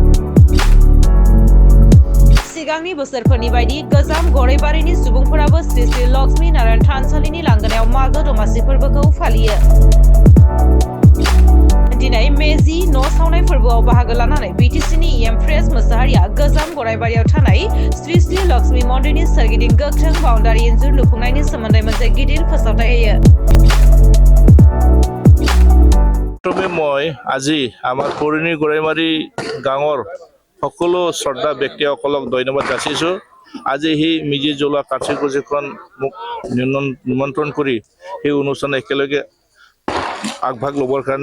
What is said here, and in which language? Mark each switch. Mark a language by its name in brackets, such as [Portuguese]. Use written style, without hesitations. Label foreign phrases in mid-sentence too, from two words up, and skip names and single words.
[Bodo] सिगांनि बोसोरफोरनि बायदि गोजाम गरायबारिनि सुबुंफोराबो श्री श्री लक्ष्मी नारायण थानसालिनि लांगोनायाव मागो दमासि फोरबोखौ फालियो। दिनै मेजि न' सावनाय फोरबोआव बाहागो लानानै बिटिसिनि एमप्रेस मोसाहारिया गोजाम गरायबारियाव थानाय श्री श्री लक्ष्मी मन्दिरनि सोरगिदिं गोख्रों बाउन्डारि इन्जुर लुफुंनायनि सोमोन्दै मोनसे गिदिर फोसावथाय होयो। [Assamese] মই আজি আমাৰ পুৰণি গৰাইমাৰী গাঁৱৰ সকলো শ্ৰদ্ধা ব্যক্তিসকলক ধন্যবাদ যাচিছোঁ। আজি সেই মেজি জ্বলোৱা কাৰ্যসূচীখন মোক নিমন্ত্ৰণ কৰি সেই অনুষ্ঠান একেলগে আগভাগ ল'বৰ কাৰণে